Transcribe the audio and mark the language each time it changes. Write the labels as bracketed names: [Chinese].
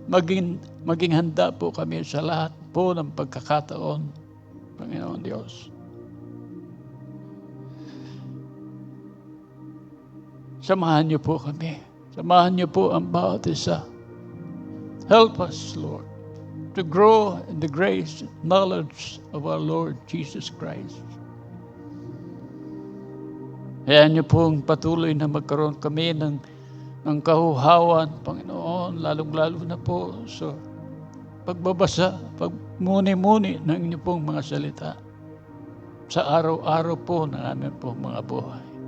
[Filipino] Maging handa po kami sa lahat po ng pagkakataon, Panginoon Diyos. Samahan niyo po kami. Samahan niyo po ang bawat isa. [English] Help us, Lord, to grow in the grace and knowledge of our Lord Jesus Christ. [Filipino] Hayaan niyo pong patuloy na magkaroon kami ng kahuhawan, Panginoon, lalong-lalo na po sa pagbabasa, pagmuni-muni ng inyo pong mga salita sa araw-araw po ng aming pong mga buhay.